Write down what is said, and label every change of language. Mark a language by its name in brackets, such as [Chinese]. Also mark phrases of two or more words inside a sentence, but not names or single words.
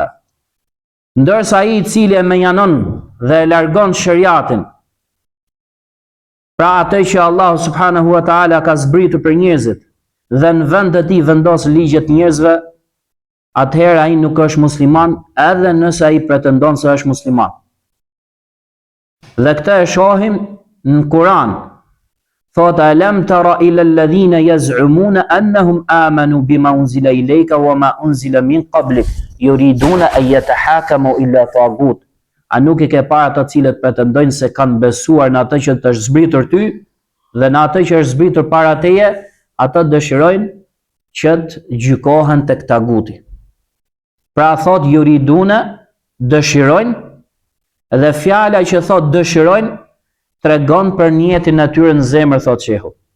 [Albanian] Ndërsa ai i cili e menjanon dhe e largon shariatin, pra atë që Allahu [Arabic] سبحانه وتعالى [Albanian] ka zbritur për njerëzit dhe në vend të tij vendos ligjet njerëzve, atëherë ai nuk është musliman, edhe nëse ai pretendon se është musliman. Dhe këtë e shohim në Kur'an. [Arabic] Thot ألم تر إلى الذين يزعمون أنهم آمنوا بما أنزل إليك وما أنزل من قبلك يريدون أن يتحاكموا إلى الطاغوت. [Albanian] A nuk i ke parë ata të cilët pretendojnë se kanë besuar në atë që të është zbritur ty dhe në atë që është zbritur para teje, ata dëshirojnë që të gjykohen tek taguti. Pra thot yuriduna, dëshirojnë, dhe fjala që thot dëshirojnë tregon për niyetin natyrën në zemër, thot shehu.